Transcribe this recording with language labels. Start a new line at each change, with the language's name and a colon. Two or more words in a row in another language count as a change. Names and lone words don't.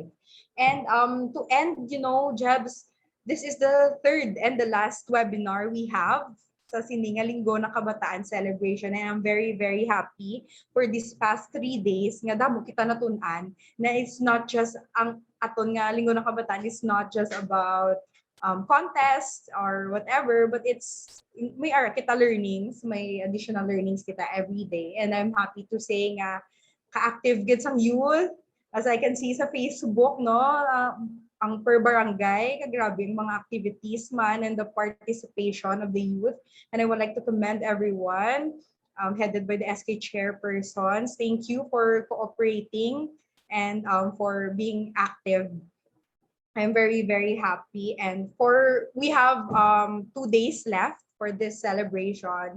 English: And to end, Jebs, this is the third and the last webinar we have
Hiligaynon: sa Sininga
English: Linggo ng Kabataan celebration, and I'm very very happy for these past 3 days
Hiligaynon: nga damo kita natun-an na
English: it's not just
Hiligaynon: ang aton nga
English: Linggo ng Kabataan is not just about contests or whatever, but it's may ara kita learnings, may additional learnings kita every day, and I'm happy to say
Hiligaynon: nga ka-active gid sang youth,
English: as I can see sa Facebook, no,
Hiligaynon: ang per barangay, kagrabe yung mga activities man
English: and the participation of the youth, and I would like to commend everyone headed by the SK chairpersons. Thank you for cooperating and for being active. I'm very, very happy. And we have 2 days left for this celebration.